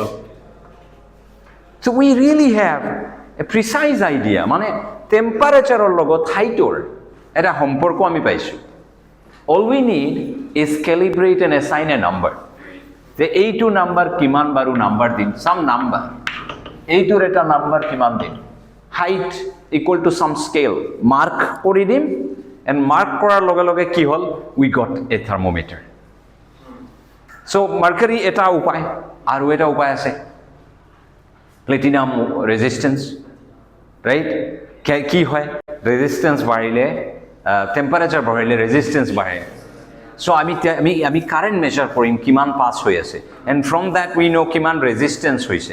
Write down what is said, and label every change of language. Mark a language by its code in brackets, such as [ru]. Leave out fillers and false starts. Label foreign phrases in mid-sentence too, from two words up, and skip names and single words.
[en] So we really have a precise idea, [as] মানে টেম্পাৰেচাৰৰ লগত হাইটৰ এটা সম্পৰ্ক আমি পাইছোঁ। [en] All we need is calibrate and assign a number, [as] যে এইটো নাম্বাৰ কিমান বাৰু নাম্বাৰ দিম, [en] some number, [as] এইটোৰ এটা নাম্বাৰ কিমান দিম, [en] height equal to some scale, [as] মাৰ্ক কৰি দিম, [en] and mark [as] কৰাৰ লগে লগে কি হ'ল, [en] we got a thermometer. [as] So মাৰ্কাৰী এটা উপায়, আৰু এটা উপায় আছে [en] platinum resistance, right? [as] কি হয়, ৰেজিষ্টেঞ্চ বাঢ়িলে টেম্পাৰেচাৰ বাঢ়িলে ৰেজিষ্টেঞ্চ বাঢ়ে। চ' আমি [en] current measure [as] কৰিম কিমান পাছ হৈ আছে, [en] and from that we know' [as] কিমান ৰেজিষ্টেঞ্চ হৈছে।